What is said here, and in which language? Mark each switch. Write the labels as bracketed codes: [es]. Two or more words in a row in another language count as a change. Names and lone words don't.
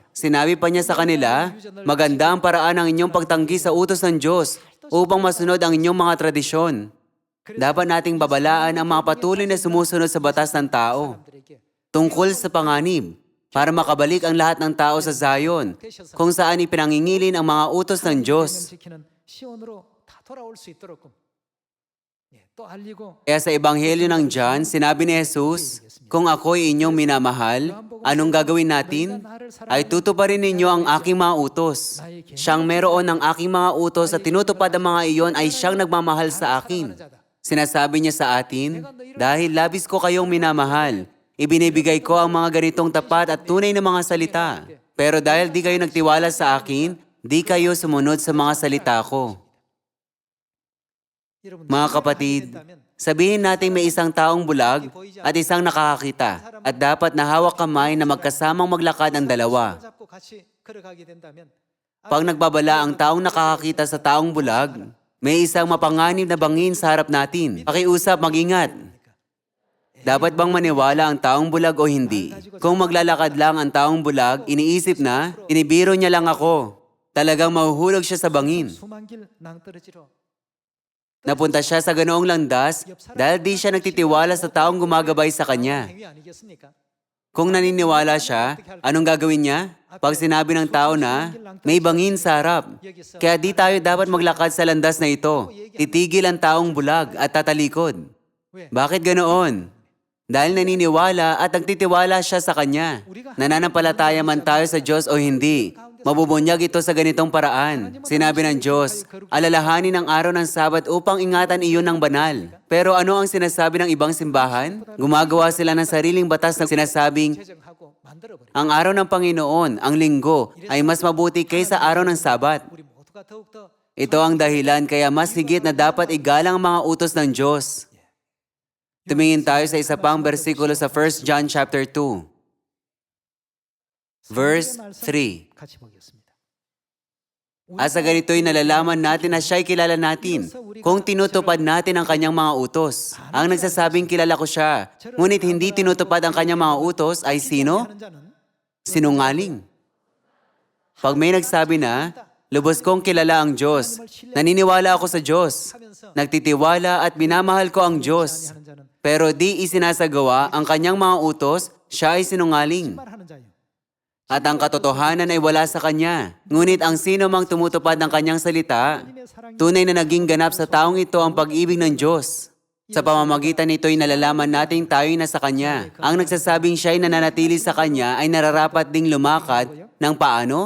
[tl] Sinabi pa niya sa kanila, maganda ang paraan ng inyong pagtanggi sa utos ng Diyos upang masunod ang inyong mga tradisyon. Dapat nating babalaan ang mga patuloy na sumusunod sa batas ng tao [ko] 사람들에게 [tl] tungkol sa panganib para makabalik ang lahat ng tao sa Zion kung saan ipinangingilin ang mga utos ng Diyos. [ko] 지키는 시온으로 다 돌아올 수 있도록 예, 또 알리고 [tl] Kaya sa Ebanghelyo ng John, sinabi ni Jesus, kung ako'y inyong minamahal, anong gagawin natin? Ay tutuparin ninyo ang aking mga utos. Siyang meron ng aking mga utos at tinutupad ang mga iyon ay siyang nagmamahal sa akin. Sinasabi niya sa atin, dahil labis ko kayong minamahal, ibinibigay ko ang mga ganitong tapat at tunay na mga salita. Pero dahil di kayo nagtiwala sa akin, di kayo sumunod sa mga salita ko. [ko] 여러분 [tl] Mga kapatid, sabihin natin may isang taong bulag at isang nakakakita at dapat nahawak kamay na magkasamang maglakad ang dalawa. [ko] 잡고 같이 걸어가게 된다면 [tl] Pag nagbabala ang taong nakakakita sa taong bulag, may isang mapanganib na bangin sa harap natin. Pakiusap, mag-ingat. Dapat bang maniwala ang taong bulag o hindi? Kung maglalakad lang ang taong bulag, iniisip na, inibiro niya lang ako. Talagang mahuhulog siya sa bangin. [ko] 수만 길 낭떠러지로 [tl] Napunta siya sa ganoong landas dahil di siya nagtitiwala sa taong gumagabay sa kanya. [ko] 행위 아니겠습니까? [tl] Kung naniniwala siya, anong gagawin niya? Pag sinabi ng tao na, may bangin sa harap. Kaya di tayo dapat maglakad sa landas na ito. Titigil ang taong bulag at tatalikod. Bakit ganoon? Dahil naniniwala at nagtitiwala siya sa Kanya. Nananampalataya man tayo sa Diyos o hindi, mabubunyag ito sa ganitong paraan. Sinabi ng Diyos, alalahanin ang araw ng Sabat upang ingatan iyon ng banal. Pero ano ang sinasabi ng ibang simbahan? Gumagawa sila ng sariling batas na sinasabing, [ko] 제정하고 만들어버려. [tl] ang araw ng Panginoon, ang linggo, ay mas mabuti kaysa araw ng Sabat. [ko] 우리 모두가 더욱더 [tl] Ito ang dahilan kaya mas higit na dapat igalang ang mga utos ng Diyos. Tumingin tayo sa isa pang bersikulo sa 1 John [en] chapter 2, verse 3. [ko] 같이 보겠습니다. [tl] At sa ganito'y nalalaman natin na siya'y kilala natin kung tinutupad natin ang kanyang mga utos. Ang nagsasabing kilala ko siya, ngunit hindi tinutupad ang kanyang mga utos ay sino? [ko] 하는 자는 [tl] Sinungaling. Pag may nagsabi na, lubos kong kilala ang Diyos, naniniwala ako sa Diyos, nagtitiwala at minamahal ko ang Diyos, [ko] 하는 자는 [tl] pero di isinasagawa ang kanyang mga utos, siya ay sinungaling. [ko] 말하는 자요. [tl] At ang katotohanan ay wala sa kanya. Ngunit ang sino mang tumutupad ng kanyang salita, tunay na naging ganap sa taong ito ang pag-ibig ng Diyos. Sa pamamagitan nito'y nalalaman nating tayo'y nasa Kanya. Ang nagsasabing siya'y nananatili sa Kanya ay nararapat ding lumakad ng paano?